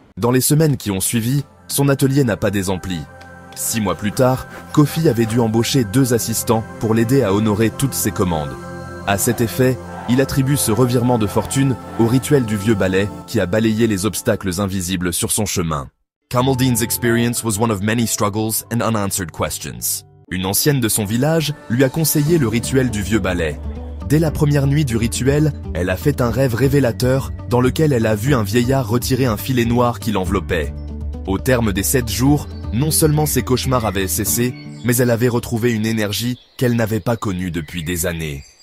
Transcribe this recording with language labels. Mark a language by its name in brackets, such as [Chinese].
[French] Dans les semaines qui ont suivi, son atelier n'a pas désempli. 6 mois plus tard, Kofi avait dû embaucher 2 assistants pour l'aider à honorer toutes ses commandes. À cet effet, il attribue ce revirement de fortune au rituel du vieux balai qui a balayé les obstacles invisibles sur son chemin. [English] Kamaldine's experience was one of many struggles and unanswered questions. [French] Une ancienne de son village lui a conseillé le rituel du vieux balai. Dès la première nuit du rituel, elle a fait un rêve révélateur dans lequel elle a vu un vieillard retirer un filet noir qui l'enveloppait. Au terme des 7 jours, non seulement ses cauchemars avaient cessé, mais elle avait retrouvé une énergie qu'elle n'avait pas connue depuis des années.